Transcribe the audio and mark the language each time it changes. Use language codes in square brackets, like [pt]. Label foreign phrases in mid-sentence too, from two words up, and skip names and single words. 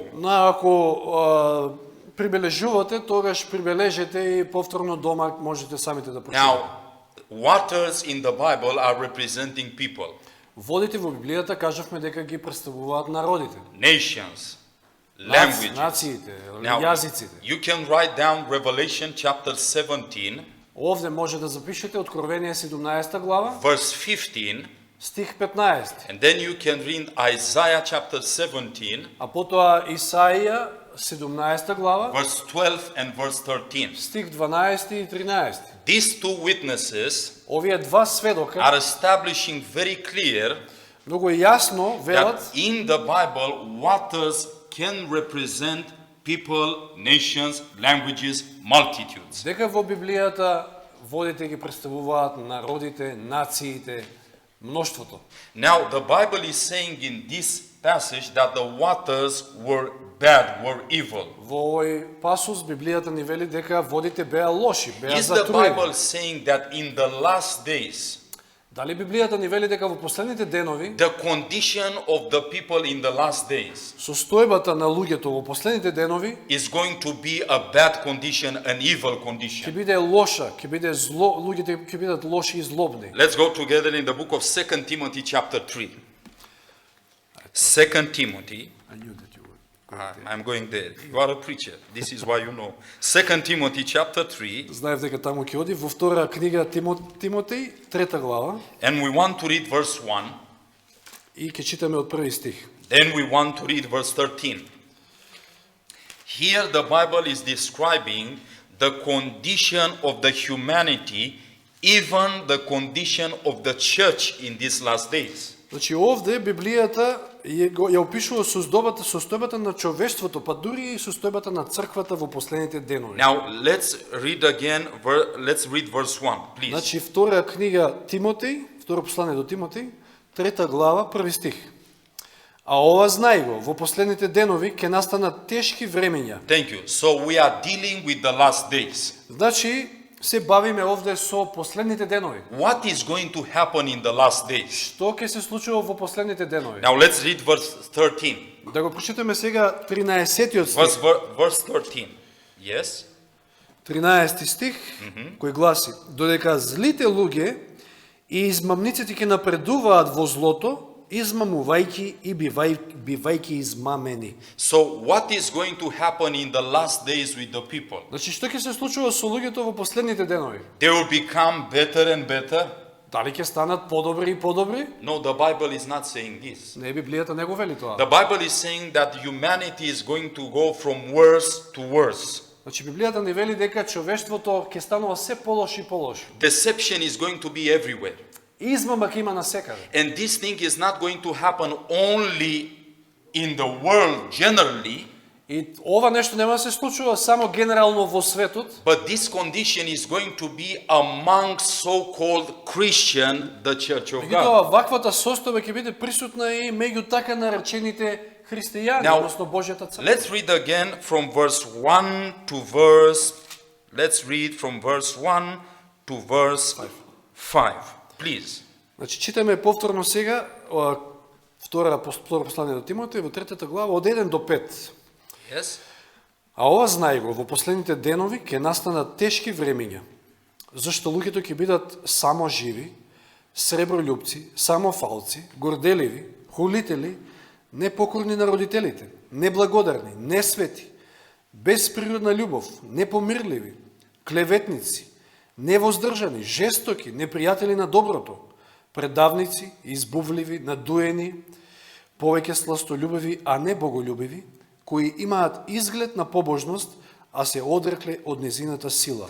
[mk] но ако прибележувате, тогаш прибележете и повторно дома можете самите да прочитате. [en] Now, waters in the Bible are representing people, [mk] Водите во Библијата кажавме дека ги представуваат народите, [en] nations, languages. [mk] нациите, [en] Now, [mk] јазиците. [en] you can write down Revelation chapter 17, [mk] Овде може да запишете Откровение 17 глава, [en] verse 15, [mk] стих 15, [en] and then you can read Isaiah chapter 17, [mk] а потоа Исаија 17 глава, [en] verse 12 and verse 13. [mk] стих 12 и 13. [en] These two witnesses [mk] Овие два сведока [en] are establishing very clear [mk] многу јасно [en] that [mk] велат [en] in the Bible, waters can represent people, nations, languages, multitudes. [mk] дека во Библијата водите ги представуваат народите, нациите, мноштвото. [en] Now, the Bible is saying in this passage that the waters were bad, were evil. [mk] Во овој пасус Библијата ни вели дека водите беа лоши, беа [en] Is the [mk] затруени. [en] Bible saying that in the last days, [mk] Дали Библијата ни вели дека во последните денови [en] the condition of the people in the last days [mk] состојбата на луѓето во последните денови [en] is going to be a bad condition, an evil [mk] ќе [en] condition? [mk] биде лоша, ќе биде зло, луѓето ќе бидат лоши и злобни. [en] Let's go together in the book of 2 Timothy chapter 3. 2 Timothy. I'm going there. You are a preacher. This is why you know. 2 Timothy chapter 3. [mk] Знаев дека таму ќе оди во втора книга Тимотеј, 3 глава, [en] And we want to read verse 1. [mk] и ќе читаме од први стих. [en] Then we want to read verse 13. Here the Bible is describing the condition of the humanity, even the condition of the church in these last days. [mk] Значи овде Библијата ја опишува состојбата на човештвото, па дури и состојбата на црквата во последните денови. [en] Now let's read again, let's read verse 1, please. [mk] Значи втора книга Тимотеј, второ послание до Тимотеј, 3 глава, први стих. А ова знај го, во последните денови ќе настанат тешки времења. [en] Thank you. So we are dealing with the last days. [mk] Значи се бавиме овде со последните денови. [en] What is going to happen in the last days? [mk] Што ќе се случува во последните денови? [en] Now let's read verse 13. [mk] Да го прочитаме сега 13-тиот стих. [en] Verse 13. Yes? [mk] 13 стих, кој гласи: додека злите луѓе и измамниците ќе напредуваат во злото, измамувајќи и бивајќи измамени. [en] So what is going to happen in the last days with the people? [mk] Значи, што ќе се случува со луѓето во последните денови? [en] They will become better and better? [mk] Дали ќе станат подобри и подобри? [en] No, the Bible is not saying this. [mk] Не, Библијата не го вели тоа. [en] The Bible is saying that humanity is going to go from worse to worse. [mk] Значи, Библијата не вели дека човештвото ќе станува се полоши и полоши. [en] Deception is going to be everywhere. [mk] Измама ќе има насекаде. [en] And this thing is not going to happen only in the world generally, [mk] И ова нешто нема да се случува само генерално во светот, [en] but this condition is going to be among so-called Christian, the Church of [mk] меѓутоа [en] God. [mk] ваквата состојба ќе биде присутна и меѓу така наречените христијани, [en] Now, [mk] односно Божјата црква. [en] Let's read again from verse 1 to verse, let's read from verse 1 to verse 5. Please. [mk] Значи читаме повторно сега втора послание до Тимотеј во 3 глава од 1 до 5. [en] Yes? [mk] А ова знај го, во последните денови ќе настанат тешки времења, зашто луѓето ќе бидат само живи, сребролюбци, самофалци, горделиви, хулители, непокорни на родителите, неблагодарни, несвети, без природна љубов, непомирливи, клеветници, невоздржани, жестоки, непријатели на доброто, предавници, избувливи, надуени, повеќе сластолюбиви, а не боголюбиви, кои имаат изглед на побожност, а се одрекле од незината сила.